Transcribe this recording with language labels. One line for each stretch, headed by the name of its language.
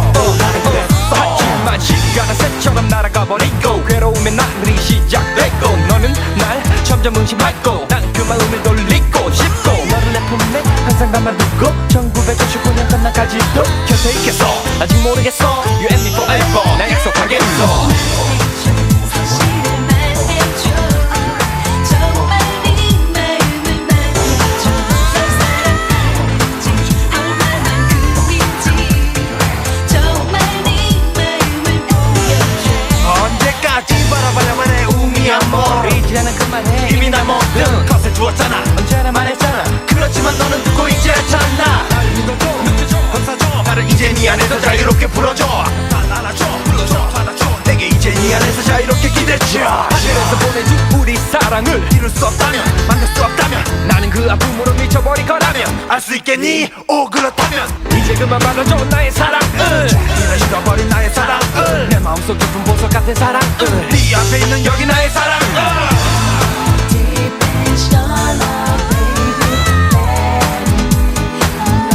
Korean: 나는 그랬어. 하지만 시간은 새처럼 날아가버리고 괴로움의 나날이 시작됐고 너는 날 점점 의심하고 난 그 마음을 돌리고 싶고 너를 내 품에 항상 담아두고 1999년 끝나까지도 곁에 있겠어. 아직 모르겠어.
English: You and me forever
Korean: 나 약속하겠어. 사실을 말해줘. 정말 네 마음을 말해줘. 사랑할지 얼마만큼인지 정말 네 마음을 보여줘. 언제까지 바라봐야만 해 우미한 뭐. 이제 나는 그만해. 이미 날 모든 것을 주었잖아. 언제나 말했잖아. 그렇지만 너는 듣고 있지 않잖아. 날 믿어줘 느껴줘 감싸줘. 나를 이제 네 안에서 자유롭게 풀어줘. 날 안아줘 불러줘 받아줘. 내게 이제 네 안에서 자유롭게 기대줘. 하늘에서 보내준 우리 사랑을 이룰 수 없다면 만날 수 없다면 나는 그 아픔으로 미쳐버릴 거라면 알 수 있겠니? 오 그렇다면 이제 그만 말아줘 나의 사랑을. 네가 잃어버린 나의 사랑을 내 마음속 깊은 보석 같은 사랑을. 네 앞에 있는 여기 나의 사랑을.
English: Deep in your love, baby, let me know.